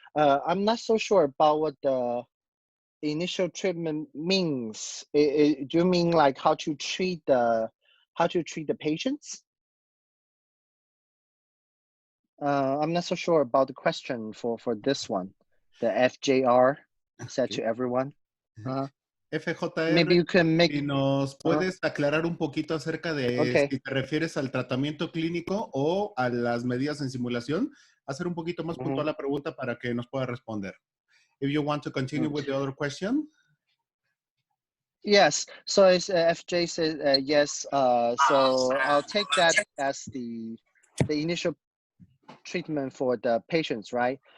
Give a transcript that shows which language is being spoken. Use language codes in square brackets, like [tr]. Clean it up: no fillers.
[en] I'm not so sure about what the initial treatment means. Do you mean like how to treat the patients? I'm not so sure about the question for this one. The FJR said to everyone. FJR, maybe you can make... [es] si nos puedes aclarar un poquito acerca de si te refieres al tratamiento clínico o a las medidas en simulación, hacer un poquito más puntual la pregunta para que nos pueda responder. [en] If you want to continue with the other question. Yes, so it's, FJ says yes, so I'll take that as the the initial treatment for the patients, right?